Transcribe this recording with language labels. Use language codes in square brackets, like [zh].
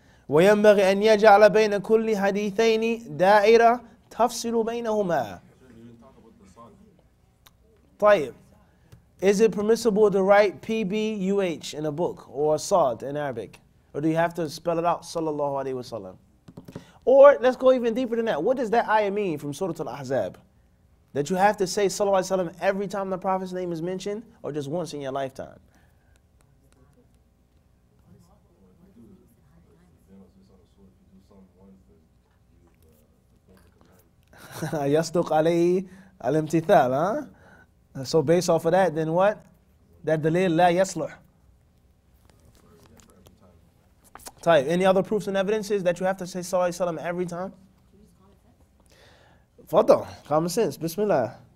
[ar] وينبغي أن يجعل بين كل حديثين دائرة تفصل بينهما. طيب. [en] Is it permissible to write PBUH in a book or Sa'd in Arabic? Or do you have to spell it out, sallallahu alayhi wa sallam? Or let's go even deeper than that. What does that ayah mean from Surah Al-Ahzab? That you have to say sallallahu alayhi wa sallam every time the Prophet's name is mentioned, or just once in your lifetime? [ar] يصدق عليه الامتثال, [en] huh? So based off of that, then what? That dalil la yasluh. Any other proofs and evidences that you have to say sallallahu alayhi wa sallam every time? Fadal, common sense. Bismillah.